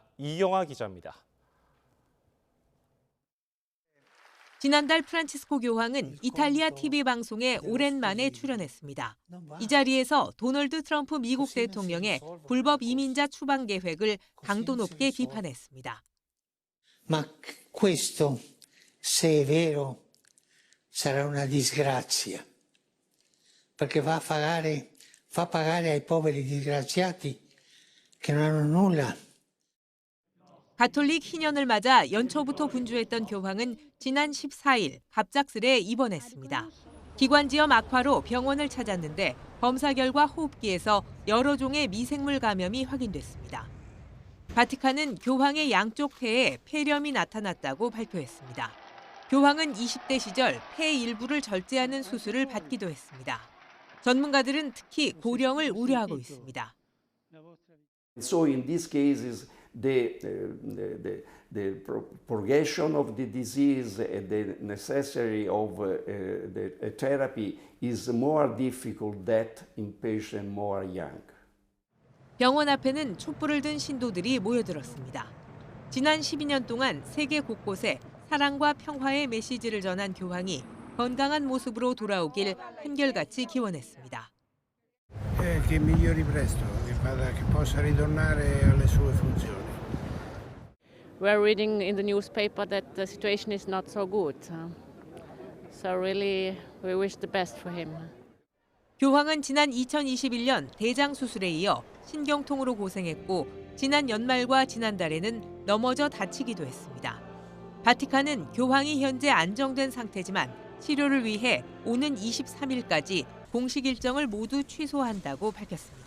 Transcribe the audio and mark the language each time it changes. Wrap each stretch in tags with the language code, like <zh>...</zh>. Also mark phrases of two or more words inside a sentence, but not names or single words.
<ko>이영아 기자입니다. 지난달 프란치스코 교황은 이탈리아 TV 방송에 오랜만에 출연했습니다. 이 자리에서 도널드 트럼프 미국 대통령의 불법 이민자 추방 계획을 강도 높게 비판했습니다.</ko> <it>Ma questo, se è vero, sarà una disgrazia, perché fa pagare ai poveri disgraziati che non hanno nulla.</it> <ko>가톨릭 희년을 맞아 연초부터 분주했던 교황은 지난 14일 갑작스레 입원했습니다. 기관지염 악화로 병원을 찾았는데 검사 결과 호흡기에서 여러 종의 미생물 감염이 확인됐습니다. 바티칸은 교황의 양쪽 폐에 폐렴이 나타났다고 발표했습니다. 교황은 20대 시절 폐 일부를 절제하는 수술을 받기도 했습니다. 전문가들은 특히 고령을 우려하고 있습니다.</ko> <en>So in these cases, the progression of the disease and the necessity of the therapy is more difficult that in patients more young.</en> <ko>병원 앞에는 촛불을 든 신도들이 모여들었습니다. 지난 12년 동안 세계 곳곳에 사랑과 평화의 메시지를 전한 교황이 건강한 모습으로 돌아오길 한결같이 기원했습니다.</ko> <it>Che migliori presto, che possa ritornare alle sue funzioni.</it> <en>We're reading in the newspaper that the situation is not so good. So really we wish the best for him.</en> <ko>교황은 지난 2021년 대장 수술에 이어 신경통으로 고생했고 지난 연말과 지난달에는 넘어져 다치기도 했습니다. 바티칸은 교황이 현재 안정된 상태지만 치료를 위해 오는 23일까지 공식 일정을 모두 취소한다고 밝혔습니다.</ko>